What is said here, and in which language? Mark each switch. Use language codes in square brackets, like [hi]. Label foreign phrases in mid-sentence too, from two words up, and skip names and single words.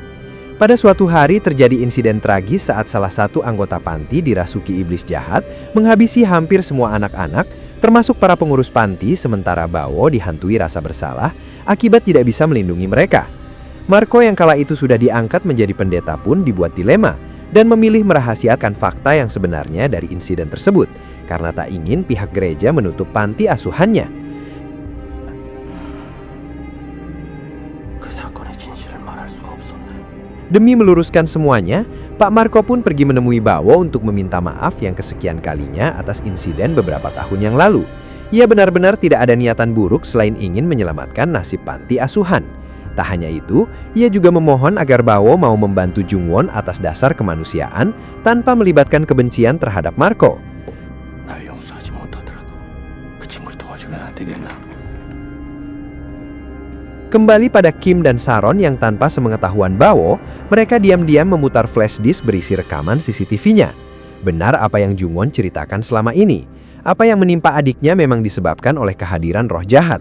[id] Pada suatu hari terjadi insiden tragis saat salah satu anggota panti dirasuki iblis jahat menghabisi hampir semua anak-anak, termasuk para pengurus panti, sementara Bawo dihantui rasa bersalah akibat tidak bisa melindungi mereka. Marco yang kala itu sudah diangkat menjadi pendeta pun dibuat dilema dan memilih merahasiakan fakta yang sebenarnya dari insiden tersebut karena tak ingin pihak gereja menutup panti asuhannya. [ko] 그 사건의 진실을 말할 수가 없었네. [id] Demi meluruskan semuanya, Pak Marco pun pergi menemui Bawo untuk meminta maaf yang kesekian kalinya atas insiden beberapa tahun yang lalu. Ia benar-benar tidak ada niatan buruk selain ingin menyelamatkan nasib panti asuhan. Tak hanya itu, ia juga memohon agar Bawo mau membantu Jungwon atas dasar kemanusiaan tanpa melibatkan kebencian terhadap Marco. [ko] 날 용서하지 못하더라도 그 친구를 도와주면 안 되겠나? [id] Kembali pada Kim dan Saron yang tanpa sepengetahuan Bawo, mereka diam-diam memutar flash disk berisi rekaman CCTV-nya. Benar apa yang Jungwon ceritakan selama ini. Apa yang menimpa adiknya memang disebabkan oleh kehadiran roh jahat.